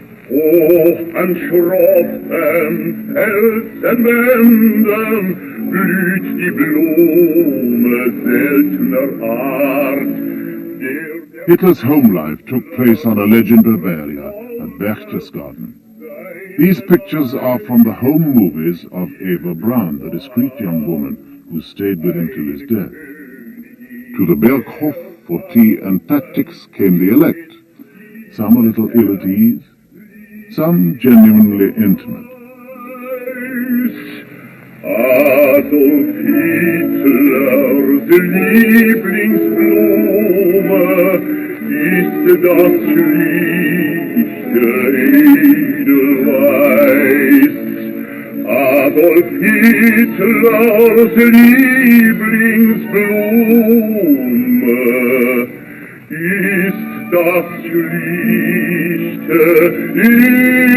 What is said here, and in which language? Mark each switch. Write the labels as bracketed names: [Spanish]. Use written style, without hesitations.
[German] Hoch an schroffen Felsenwänden blüht die Blume seltener Art. [English] Hitler's home life took place on a ledge in Bavaria at Berchtesgaden. These pictures are from the home movies of Eva Braun, the discreet young woman who stayed with him till his death. To the Berghof for tea and tactics came the elect, some a little ill at ease, some genuinely intimate. [German] Adolf Hitlers Lieblingsblume ist das schlichte Edelweiß. Adolf Hitlers Lieblingsblume ist das schlichte Edelweiß.